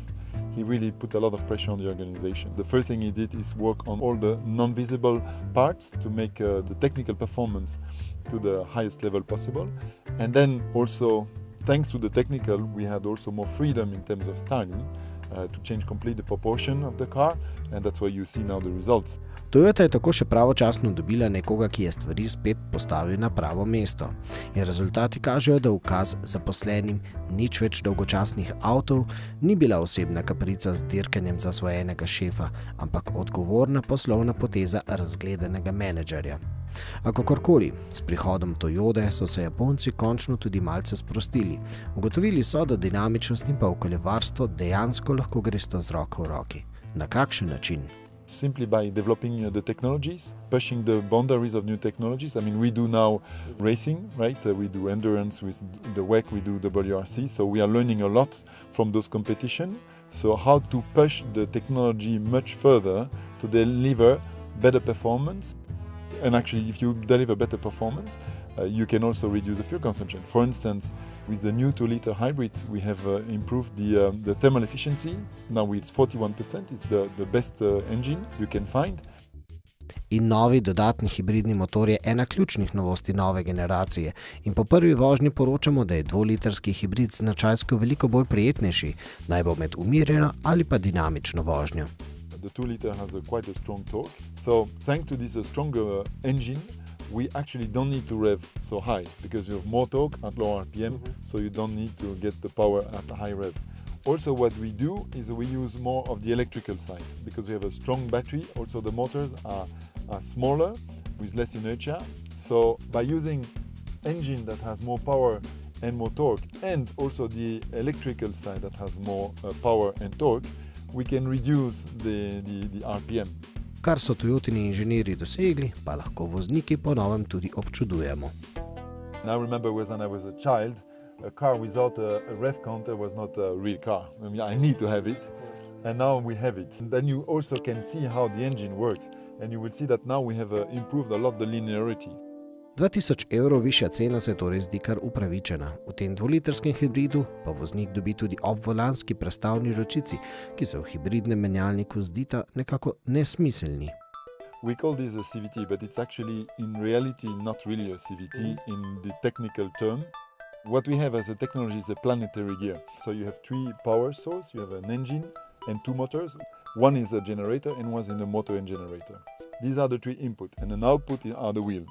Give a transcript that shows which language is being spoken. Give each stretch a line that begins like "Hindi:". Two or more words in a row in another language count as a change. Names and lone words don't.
English: He really put a lot of pressure on the organization. The first thing he did is work on all the non-visible parts to make the technical performance to the highest level possible. And then also thanks to the technical, we had also more freedom in terms of styling to change completely the proportion of the car, and that's why you see now the results.
Slovenian: Toyota je tako še pravočasno dobila nekoga, ki je stvari spet postavil na pravo mesto. In rezultati kažejo, da ukaz zaposlenim nič več dolgočasnih avtov ni bila osebna kaprica z dirkanjem zasvojenega šefa, ampak odgovorna poslovna poteza razgledanega menedžerja. A kakorkoli, s prihodom Toyote so se Japonci končno tudi malce sprostili. Ugotovili so, da dinamičnost in pa okoljevarstvo dejansko lahko gresta z roko v roki. Na kakšen način?
English: Simply by developing the technologies, pushing the boundaries of new technologies. I mean, we do now racing, right? We do endurance with the WEC, we do WRC, so we are learning a lot from those competitions. So how to push the technology much further to deliver better performance. And actually, if you deliver better performance, you can also reduce the fuel consumption. For instance, with the new 2-liter hybrid, we have improved the thermal efficiency. Now it's 41%, it's the best engine you can find.
Slovenian: In novi dodatni hibridni motor je ena ključnih novosti nove generacije. In po prvi vožnji poročamo, da je 2-litrski hibrid značajsko veliko bolj prijetnejši, naj bo med umirjeno ali pa dinamično vožnjo.
English: The 2-liter has quite a strong torque. So thanks to this stronger engine, we actually don't need to rev so high because you have more torque at low RPM, so you don't need to get the power at a high rev. Also what we do is we use more of the electrical side because we have a strong battery. Also the motors are smaller with less inertia. So by using engine that has more power and more torque, and also the electrical side that has more power and torque, we can reduce the RPM.
Slovenian: Kar so Toyotini inženirji dosegli, pa lahko vozniki po novem tudi občudujemo.
English: I remember when I was a child, a car without a rev counter was not a real car. I mean, I need to have it, and now we have it. And then you also can see how the engine works, and you will see that now we have improved a lot the linearity.
Slovenian: 2000 evrov višja cena se torej zdi kar upravičena. V tem 2-litrskem hibridu pa voznik dobi tudi obvolanski prestavni ročici, ki se v hibridnem menjalniku zdita nekako nesmiselni.
English: We call this a CVT, but it's actually in reality not really a CVT in the technical term. What we have as a technology is a planetary gear. So you have 3 power sources, you have an engine and 2 motors. One is a generator and one is in a motor and generator. These are the 3 input, and an output are the wheel.